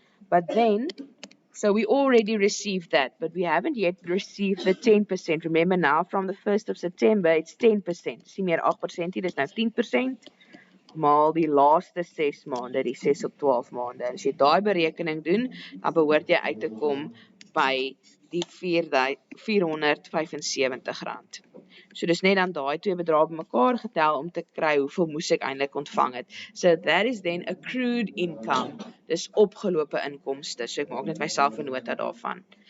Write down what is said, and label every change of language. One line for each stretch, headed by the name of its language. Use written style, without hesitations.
English: But then, so we already received that, but we haven't yet received the 10%. Remember now, from the 1st of September, it's 10%.
Afrikaans: Sien meer 8%, dit is nou 10%. Maal die laaste 6 maande, die 6 op 12 maande. En as jy daai berekening doen, dan behoort jy uit te kom by die R475. So dis net dan daai twee bedrae bymekaar getel om te kry hoeveel moes ek eintlik ontvang het.
English: So that is then accrued income.
Afrikaans: Dis opgelope inkomste. So ek maak net myself 'n nota daarvan.